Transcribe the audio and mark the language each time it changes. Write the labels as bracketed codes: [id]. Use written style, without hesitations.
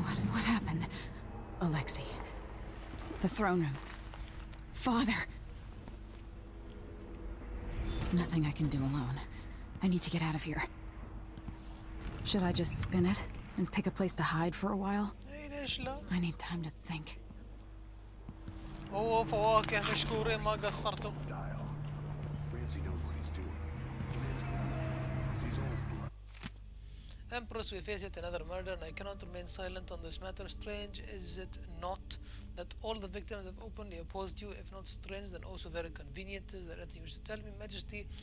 [en] What happened? Alexei. The throne room. Father. Nothing I can do alone. I need to get out of here. Should I just spin it and pick a place to hide for a while? [ar] اي ليش لا؟ [en] I need time to think. [ar] اوه فواكه مشكورين ما قصرتم. [en] Ramsey knows what he's doing. He's old blood. Empress, we face yet another murder and I cannot remain silent on this matter. Strange, is it not, that all the victims have openly opposed you? If not strange, then also very convenient. Is there anything you wish to tell me, Majesty?